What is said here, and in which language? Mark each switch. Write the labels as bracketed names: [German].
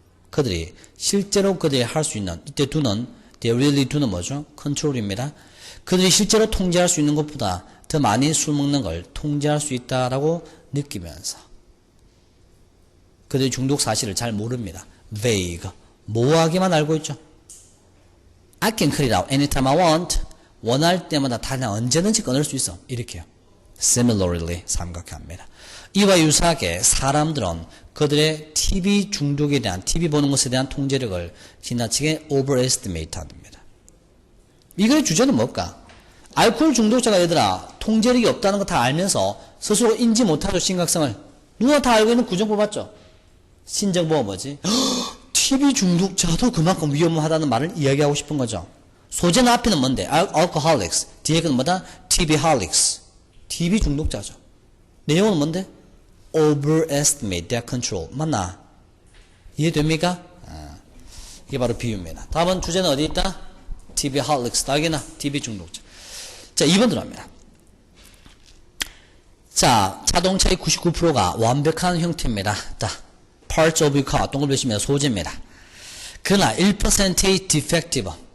[Korean] 그들이 실제로 그들이 할 수 있는, 이때 do는, [English] they really do [Korean] 는 뭐죠? 컨트롤입니다. 그들이 실제로 통제할 수 있는 것보다 더 많이 술 먹는 걸 통제할 수 있다라고 느끼면서. 그들이 중독 사실을 잘 모릅니다. vague, 모호하게만 알고 있죠. [English] I can cut it out anytime I want. [Korean] 원할 때마다 다 언제든지 끊을 수 있어. 이렇게요. Similarly 삼각합니다. 이와 유사하게 사람들은 그들의 TV 중독에 대한, TV 보는 것에 대한 통제력을 지나치게 overestimate 합니다. 이거의 주제는 뭘까? 알코올 중독자가 얘들아 통제력이 없다는 거 다 알면서 스스로 인지 못하죠. 심각성을. 누가 다 알고 있는 구정보 맞죠? 신정보가 뭐지? TV 중독자도 그만큼 위험하다는 말을 이야기하고 싶은 거죠. 소재는 앞에는 뭔데? alcoholics. 뒤에는 뭐다? TVholics. TV 중독자죠. 내용은 뭔데? [English] overestimate their control. [Korean] 맞나? 이해됩니까? 이게 바로 비유입니다. 다음은 주제는 어디 있다? TVholics. 딱이나 TV 중독자. 자, 2번 들어갑니다. 자, 자동차의 99%가 완벽한 형태입니다. [English] 자, parts of your car. [Korean] 동그라미 치면 소재입니다. 그러나 1%의 defective.